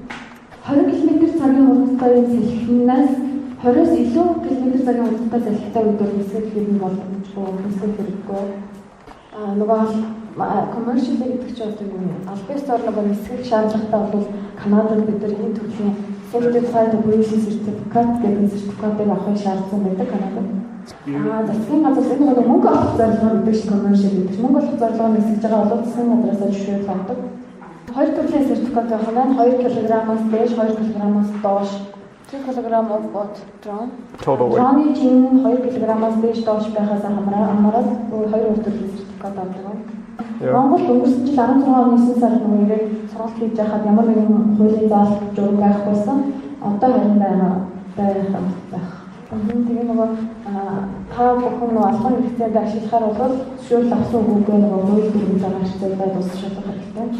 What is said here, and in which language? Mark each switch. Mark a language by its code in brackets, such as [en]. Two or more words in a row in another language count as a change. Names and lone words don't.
[mn] 20 км/цагийн хурдтай салхинаас 20-с илүү км/цагийн хурдтай салхитай үедээ нисэх юм боломжтой нисэх хэрэггүй. Нөгөө commercial гэдэг чинь албастаар нөгөө нисэх шаардлагатай бол Канадад бид нар энэ төрлийн [en] certified operation certificate [mn] гэдэг сертификатыг авахыг шаардсан байдаг Канадад. Засгийн газар энэ нөгөө мөнгө авах зорилгоор гэдэг шиг commercial гэдэг. Мөнгө авах зорилгоор нисэж байгаа бол засгийн газраас зөвшөөрөл авдаг. Хоёр төрлийн сертификат байгаа маань 2 кг-аас дээш 2 кг-аас доош [en] 2 kg of what drone? [mn] Drone чинь 2 кг-аас дээш доош байхаас хамаарат 2 төрлийн сертификат авдаг. Монгол өнгөрсөн жил 16 оны 9 сард нөгөө сургалт хийж байхад ямар нэгэн хуулийн заалт журам байхгүйсэн одоо харин байх. Тэгээ нөгөө та бүхэн нөгөө албан хэрэгцээнд ашиглахаар бол зөвшөөрөл авсан үгүй нөгөө хууль дүрмийн зам ашиглаад дуусах хэрэгтэй.